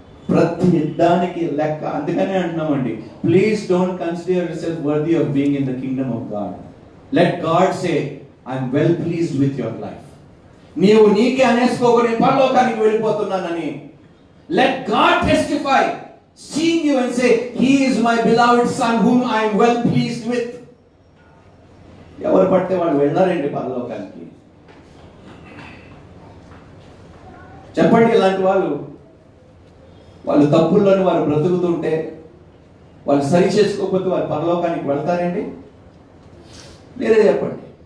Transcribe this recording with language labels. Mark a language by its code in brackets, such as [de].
[te] ప్రతి దానికి లెక్క. అందుకనే అంటున్నామండి, [en] Please don't consider yourself worthy of being in the kingdom of God. Let God say I'm well pleased with your life. [te] నీవు నీకే అనేసుకోకని పరలోకానికి వెళ్ళిపోతున్నానని. [en] Let God testify seeing you and say he is my beloved son whom I am well pleased with. [te] ఎవరు పడితే వాళ్ళు వెళ్ళారండి పరలోకానికి. చెప్పండి ఇలాంటి వాళ్ళు తప్పుల్లోని వారు బ్రతుకుతుంటే వాళ్ళు సరి చేసుకోకపోతే వారు పరలోకానికి వెళ్తారండి? మీరే చెప్పండి.